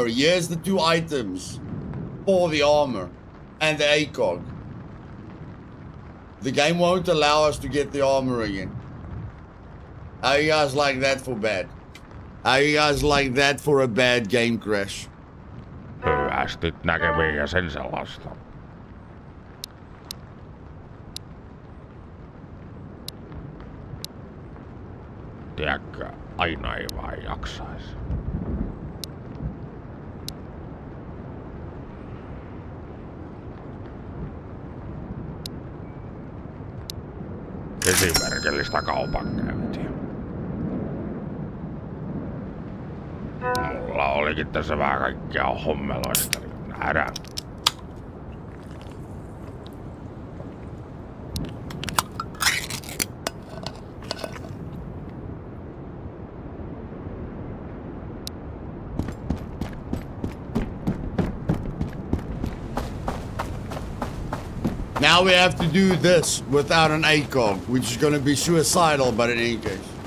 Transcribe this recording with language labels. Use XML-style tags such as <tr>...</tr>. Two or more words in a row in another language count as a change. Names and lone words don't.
<en>Here's the 2 items for the armor and the ACOG. The game won't allow us to get the armor again. How you guys like that for bad? How you guys like that for a bad game crash?</en> <fi>Hyvästit näkemiin ja sen sellaista. Tiedätkö, aina ei vaan jaksais. Esimerkillistä kaupankäyntiä. Mulla olikin tässä vähän kaikkea hommeloista, niin nähdään.</fi> <en>Now we have to do this without an ACOG, which is going to be suicidal, but in any case.</en>